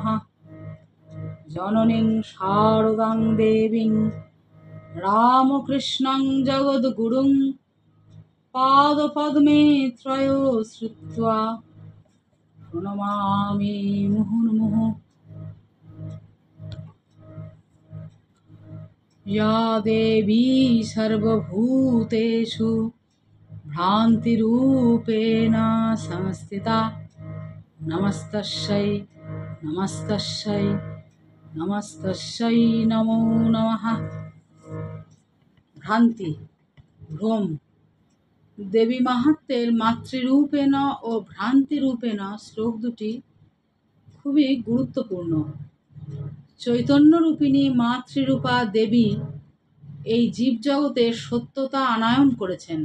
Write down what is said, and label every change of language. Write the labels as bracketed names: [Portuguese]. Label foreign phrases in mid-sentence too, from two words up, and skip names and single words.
[Sanskrit] জননীং শারদাং দেবীং রামকৃষ্ণং জগদ্গুরুং পাদপদ্মে ত্রয় শ্রুত্বা প্রণমামি মুহুর্মুহুঃ। या देवी सर्वभूतेषु भ्रान्तिरूपेण संस्थिता नमस्तस्यै नमस्तस्यै नमस्तस्यै नमो नमः। [Bangla] ভ্রান্তি, ভ্রম। দেবী মাহাত্ম্যের মাতৃরূপেণ ও ভ্রান্তিরূপেণ শ্লোক দুটি খুবই গুরুত্বপূর্ণ। চৈতন্যরূপিণী মাতৃরূপা দেবী এই জীবজগতের সত্যতা আনয়ন করেছেন।